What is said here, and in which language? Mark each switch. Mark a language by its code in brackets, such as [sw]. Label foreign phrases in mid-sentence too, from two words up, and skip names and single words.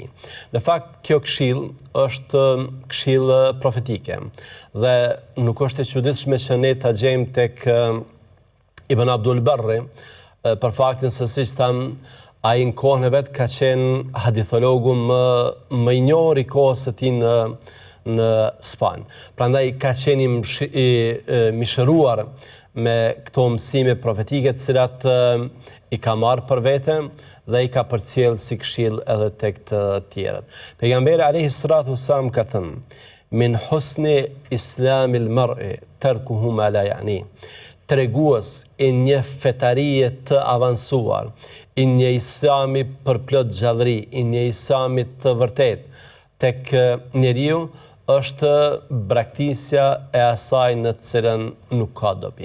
[sq] Në fakt, kjo këshill është këshill profetike dhe nuk është e çuditshme që ne ta gjejmë tek Ibn Abdul Barri për faktin se siç tham, ai në kohën e vet ka qenë hadithologu më I njohur I kohës së tij në Spanjë. Prandaj ka qenë I mishëruar me këto mësime profetike të cilat I ka marrë për vete dhe I ka përcjell si këshill edhe tek të tjerët. Pejgamberi [ar] عليه الصلاة والسلام [sq] ka thënë: [ar] "من حسن إسلام المرء تركه ما لا يعنيه." [sq] Tregues I një fetarie të avancuar, I një islami për plot gjallëri, I një islami të vërtet tek njeriu është braktisja e asaj në të cilën nuk ka dobi.